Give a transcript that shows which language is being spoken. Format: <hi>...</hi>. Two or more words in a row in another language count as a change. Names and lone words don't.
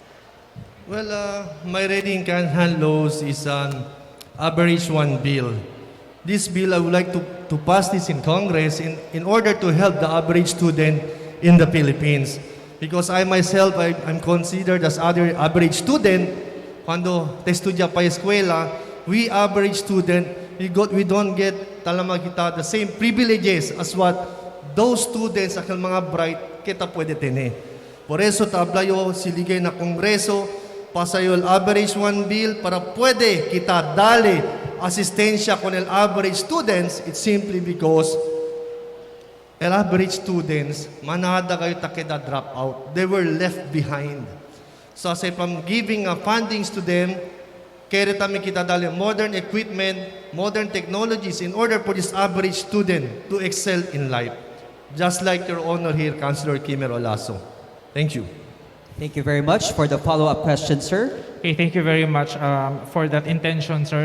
<en>Well, my reading can hand laws is an average one bill. This bill, I would like to pass this in Congress in order to help the average student in the Philippines. Because I myself, I'm considered as other average student.</en> <cbk>Quando te estudia pa eskwela,</cbk> <en>we average student, we don't get kita the same privileges as what those students,</en> <cbk>akil mga bright, kita pwede tene. Por eso tablayo siligay na Kongreso, pasayo el</cbk> <en>average one bill</en> <cbk>para pwede kita dali asistensya con el</cbk> <en>average students. It's simply because el average students,</en> <cbk>manada kayo takeda</cbk> <en>drop out. They were left behind. So aside from giving fundings to them,</en> <cbk>kaya kami kita dali</cbk> <en>modern equipment, modern technologies in order for this average student to excel in life. Just like your honor here, Councilor Kimer Olaso. Thank you. Thank you very much for the follow-up question, sir. Okay, thank you very much for that intention, sir.</en>